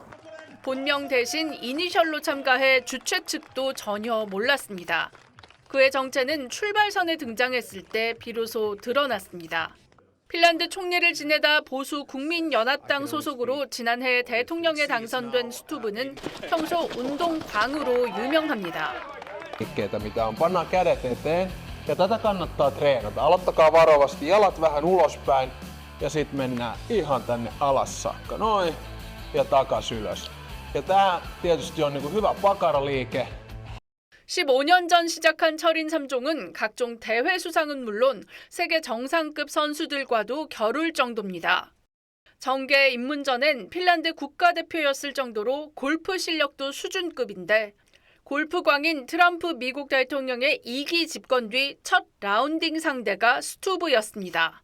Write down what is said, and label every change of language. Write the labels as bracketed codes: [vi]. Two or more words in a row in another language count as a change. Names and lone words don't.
[ko] 본명 대신 이니셜로 참가해 주최 측도 전혀 몰랐습니다. 그의 정체는 출발선에 등장했을 때 비로소 드러났습니다. 핀란드 총리를 지내다 보수 국민연합당 소속으로 지난해 대통령에 당선된 스투브는 평소 운동광으로 유명합니다. [fi] mitä on. Pannaan kädet eteen ja tätä kannattaa treenata. Aloittakaa varovasti, jalat vähän ulospäin ja sitten mennään ihan tänne alas saakka. Noin ja takas ylös. Ja tää tietysti on niinku hyvä pakaraliike. [ko] 15년 전 시작한 철인 3종은 각종 대회 수상은 물론 세계 정상급 선수들과도 겨룰 정도입니다. 정계 입문 전엔 핀란드 국가대표였을 정도로 골프 실력도 수준급인데 골프광인 트럼프 미국 대통령의 2기 집권 뒤 첫 라운딩 상대가 스투브였습니다.